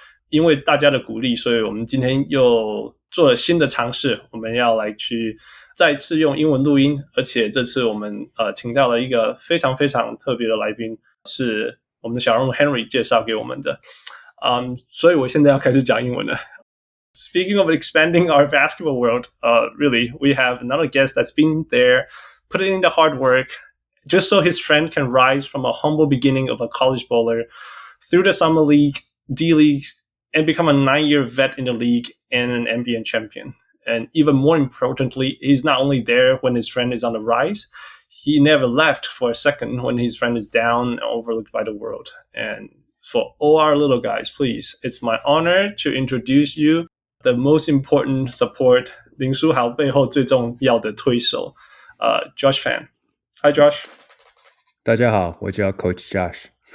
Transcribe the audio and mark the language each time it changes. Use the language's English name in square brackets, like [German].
[Chinese] 因为大家的鼓励，所以我们今天又做了新的尝试，我们要来去再次用英文录音，而且这次我们请到了一个非常非常特别的来宾，是我们的小人物 Henry 介绍给我们的。所以我现在要开始讲英文了。 [English] Speaking of expanding our basketball world, really, we have another guest that's been there, put in the hard work, just so his friend can rise from a humble beginning of a college bowler through the summer league, D leagues, and become a 9-year vet in the league and an NBA champion. And even more importantly, he's not only there when his friend is on the rise, he never left for a second when his friend is down and overlooked by the world. And for all our little guys, please, it's my honor to introduce you the most important support, [Chinese] 林书豪背后最重要的推手, [English] Josh Fan. Hi, Josh. [Chinese] 大家好，我叫 Coach Josh.